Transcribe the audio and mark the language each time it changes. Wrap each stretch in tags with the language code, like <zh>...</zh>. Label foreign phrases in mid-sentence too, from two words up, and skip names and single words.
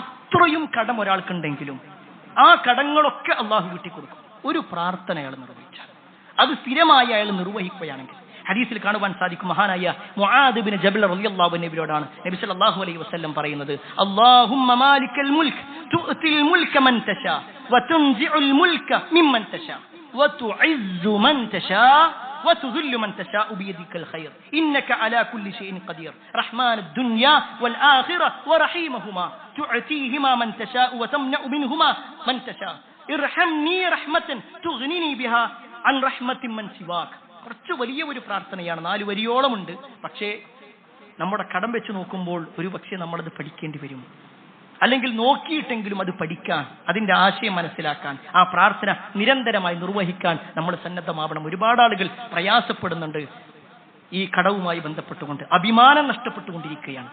<ml>എത്രയും കടം ഒരാൾക്കുണ്ടെങ്കിലും ആ കടങ്ങളൊക്കെ അള്ളാഹു വീട്ടിക്കൊടുക്കും ഒരു പ്രാർത്ഥന അയാൾ നിർവഹിച്ചാൽ, അത് സ്ഥിരമായി അയാൾ നിർവഹിക്കുകയാണെങ്കിൽ. ഹദീസിൽ കാണുവാൻ സാധിക്കും, മഹാനായ മുആദ് ഇബ്നു ജബൽ റളിയല്ലാഹു അൻഹുവിനോടാണ് നബി സല്ലല്ലാഹു അലൈഹി വസല്ലം പറയുന്നത്,</ml> <ar>اللهم مالك الملك تؤتي الملك من تشاء وتنزع الملك ممن تشاء وتعز من تشاء وتذل من تشاء بيدك الخير إنك على كل شيء قدير رحمن الدنيا والآخرة ورحيمهما تعطيهما من تشاء وتمنع منهما من تشاء ارحمني رحمة تغنيني بها عن رحمة من سواك.</ar> <ml>കുറച്ച് വലിയ ഒരു പ്രാർത്ഥനയാണ്, 4 വരിയോളമുണ്ട്. പക്ഷേ നമ്മുടെ കടം വെച്ച് നോക്കുമ്പോൾ ഒരു പക്ഷേ നമ്മളത് പഠിക്കേണ്ടി വരും, അല്ലെങ്കിൽ നോക്കിയിട്ടെങ്കിലും അത് പഠിക്കാൻ, അതിന്റെ ആശയം മനസ്സിലാക്കാൻ, ആ പ്രാർത്ഥന നിരന്തരമായി നിർവഹിക്കാൻ നമ്മൾ സന്നദ്ധമാവണം. ഒരുപാട് ആളുകൾ പ്രയാസപ്പെടുന്നുണ്ട് ഈ കടവുമായി ബന്ധപ്പെട്ടുകൊണ്ട്, അഭിമാനം നഷ്ടപ്പെട്ടുകൊണ്ടിരിക്കുകയാണ്.</ml>